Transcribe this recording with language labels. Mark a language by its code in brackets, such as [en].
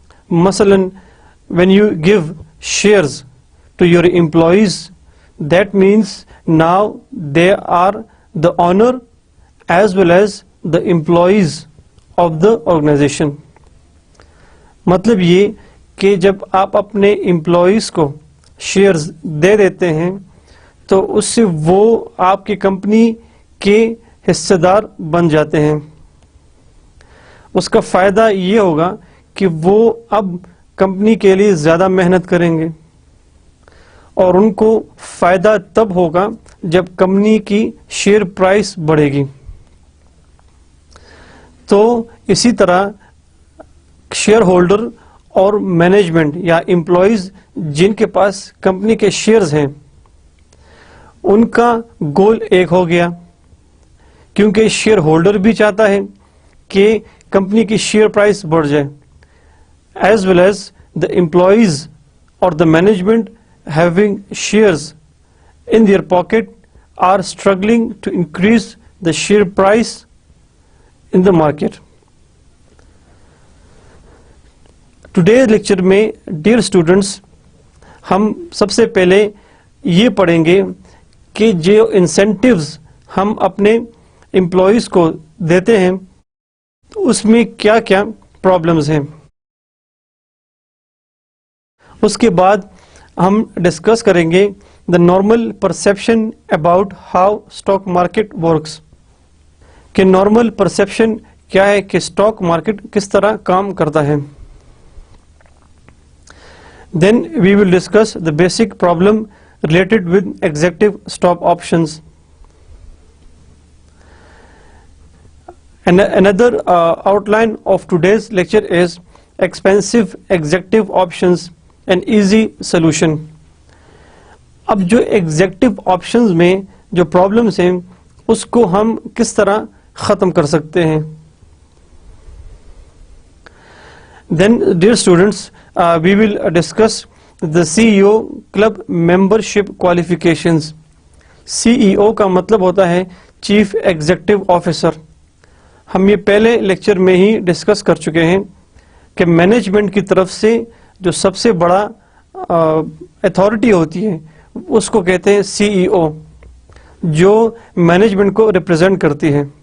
[en] مثلا when you give shares to your employees, that means now they are the owner as well as the employees of the organization. [ur] مطلب یہ کہ جب آپ اپنے employees کو شیئرز دے دیتے ہیں تو اس سے وہ آپ کی کمپنی کے حصے دار بن جاتے ہیں. اس کا فائدہ یہ ہوگا کہ وہ اب کمپنی کے لیے زیادہ محنت کریں گے، اور ان کو فائدہ تب ہوگا جب کمپنی کی شیئر پرائس بڑھے گی. تو اسی طرح شیئر ہولڈر اور مینجمنٹ یا امپلائیز جن کے پاس کمپنی کے شیئرز ہیں، ان کا گول ایک ہو گیا، کیونکہ شیئر ہولڈر بھی چاہتا ہے کہ کمپنی کی شیئر پرائس بڑھ جائے، [en] As well as the employees اور the management having shares in their pocket are struggling to increase the share price in the market. [ur] Today's lecture میں [en] dear students [ur] ہم سب سے پہلے یہ پڑھیں گے کہ جو انسینٹیوز ہم اپنے امپلائیز کو دیتے ہیں اس میں کیا کیا پرابلمز ہیں. اس کے بعد ہم ڈسکس کریں گے [en] the normal perception about how stock market works [ur] کہ نارمل پرسیپشن کیا ہے کہ اسٹاک مارکیٹ کس طرح کام کرتا ہے. [en] Then we will discuss the basic problem related with executive stock options. Another outline of today's lecture is expensive executive options and easy solution. [ur] اب جو ایگزیکٹو آپشنز میں جو پرابلمس ہیں اس کو ہم کس طرح ختم کر سکتے ہیں. [en] Then dear students we will discuss the CEO club membership qualifications. [ur] CEO کا مطلب ہوتا ہے چیف ایگزیکٹو آفیسر. ہم یہ پہلے لیکچر میں ہی ڈسکس کر چکے ہیں کہ مینجمنٹ کی طرف سے جو سب سے بڑا اتھارٹی ہوتی ہے اس کو کہتے ہیں سی ای او جو مینجمنٹ کو ریپرزینٹ کرتی ہے.